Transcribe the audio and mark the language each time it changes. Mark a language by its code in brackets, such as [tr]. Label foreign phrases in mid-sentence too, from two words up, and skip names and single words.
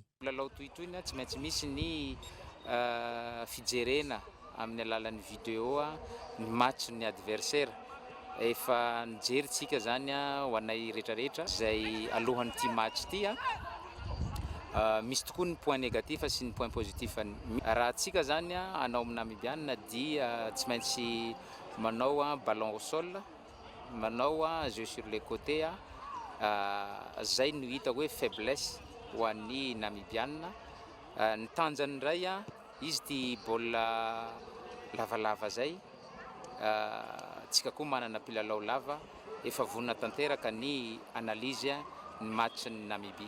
[mg] Lalao tohitoina tsy maintsy misy ny fijerena amin'ny alalan'ny vidéo ny match ny adversaire. Efa nijeritsika zany ho anay rehetrarehetra zay alohan'ny ty match ty misy tokoa ny [fr] point négatif [mg] sy ny [fr] point positif. [mg] Raha tsika zany anao amin'ny Namibiana dia tsy maintsy manao [fr] ballon au sol, [mg] manao [fr] jeu sur les côtés, [mg] zay no hita hoe faiblesse ho an'ny Namibiana. Ny tanjany ray izy ty baolina lavalava zay, tsika koa manana mpilalao lava, efa vonona tanteraka ny analyse ny match ny Namibia.